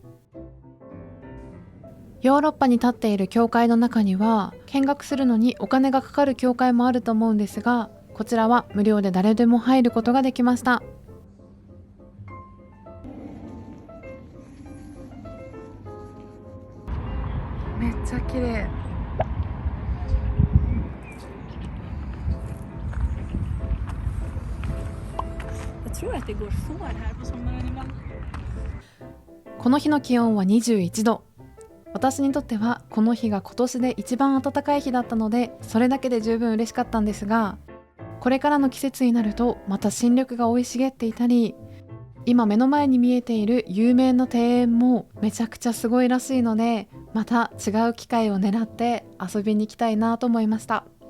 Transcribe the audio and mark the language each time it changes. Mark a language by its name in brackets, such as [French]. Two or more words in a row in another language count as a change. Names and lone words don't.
[Japanese] ヨーロッパに立っている教会の中には見学するのにお金がかかる教会もあると思うんですが、こちらは無料で誰でも入ることができました。めっちゃ綺麗。 [Swedish] Jag tror att det går får här på sommaren ibland. [Japanese] この日の気温は21度。私にとってはこの日が今年で一番暖かい日だったので、それだけで十分嬉しかったんですが、これからの季節になるとまた新緑が生い茂っていたり、今目の前に見えている有名な庭園もめちゃくちゃすごいらしいので、また違う機会を狙って遊びに行きたいなと思いました。